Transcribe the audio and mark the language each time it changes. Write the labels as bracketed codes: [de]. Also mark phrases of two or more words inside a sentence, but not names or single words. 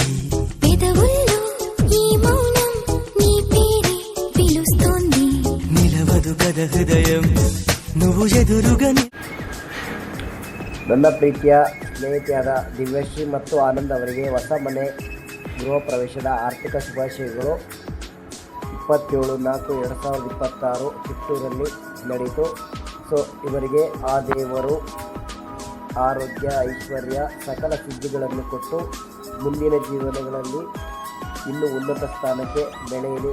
[te] పెదవుల్లో ఈ మౌనం నీ పేరే పిలుస్తోంది నిలవదు గద హృదయం నువ్వు ఎదురుగని [kn] ನನ್ನ ಪ್ರೀತಿಯ ಸ್ನೇಹಿತೆಯಾದ ದಿವ್ಯಶ್ರೀ ಮತ್ತು ಆನಂದ್ ಅವರಿಗೆ ಹೊಸ ಮನೆ ಗೃಹ ಪ್ರವೇಶದ ಆರ್ಥಿಕ ಶುಭಾಶಯಗಳು. 27/4/2026 ಚಿತ್ತೂರಲ್ಲಿ ನಡೆಯಿತು. ಸೊ ಇವರಿಗೆ ಆ ದೇವರು ಆರೋಗ್ಯ, ಐಶ್ವರ್ಯ, ಸಕಲ ಸಿದ್ಧಿಗಳನ್ನು ಕೊಟ್ಟು ಮುಂದಿನ ಜೀವನಗಳಲ್ಲಿ ಇನ್ನೂ ಉನ್ನತ ಸ್ಥಾನಕ್ಕೆ ಬೆಳೆಯಲಿ.